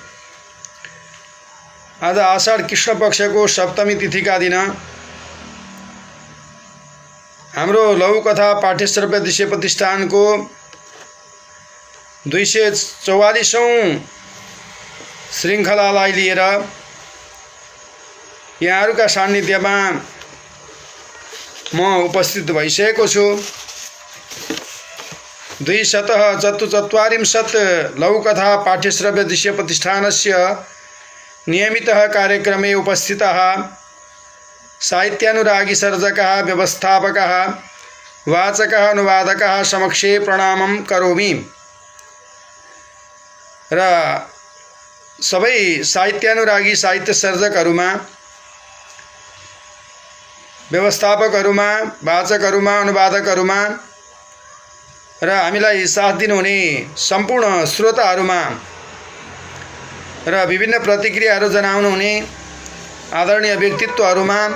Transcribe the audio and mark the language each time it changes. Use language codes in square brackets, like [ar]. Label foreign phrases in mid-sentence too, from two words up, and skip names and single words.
[ne] आज आषाढ कृष्ण पक्षको सप्तमी तिथि का दिन हाम्रो लघुकथा पाठ्यश्रव्य दृश्य प्रतिष्ठानको 244औं श्रृङ्खलालाई लिएर यहाँहरूका सान्निध्यमा म उपस्थित भइसकेको छु। [sa] 244 लघुकथा पाठ्यश्रव्य दृश्य प्रतिष्ठानस्य नियमितः कार्यक्रमे उपस्थितः साहित्यानुरागी सर्जकः व्यवस्थापकः वाचकः अनुवादकः समक्षे प्रणामं करोमि [ne] र सबै साहित्यानुरागी साहित्य सर्जकहरुमा, व्यवस्थापकहरुमा, वाचकहरुमा, अनुवादकहरुमा र हामीलाई साथ दिनुहुने सम्पूर्ण श्रोताहरुमा र विभिन्न प्रतिक्रियाहरू जनाउनुहुने आदरणीय व्यक्तित्वहरुमा